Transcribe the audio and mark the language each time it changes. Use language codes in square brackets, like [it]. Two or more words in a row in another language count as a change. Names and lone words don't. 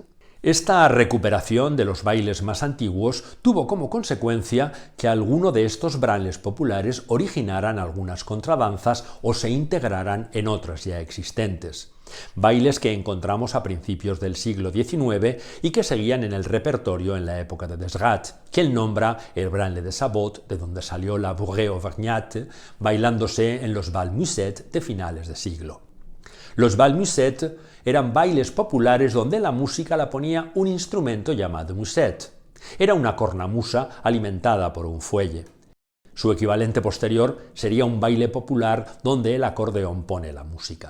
[es] Esta recuperación de los bailes más antiguos tuvo como consecuencia que alguno de estos bailes populares originaran algunas contradanzas o se integraran en otras ya existentes. Bailes que encontramos a principios del siglo XIX y que seguían en el repertorio en la época de Desgat, que él nombra el [fr] branle de sabot, [es] de donde salió la [fr] bourrée auvergnate, [es] bailándose en los [fr] bals musette [es] de finales de siglo. Los [fr] bals musette [es] eran bailes populares donde la música la ponía un instrumento llamado musette. Era una cornamusa alimentada por un fuelle. Su equivalente posterior sería un baile popular donde el acordeón pone la música.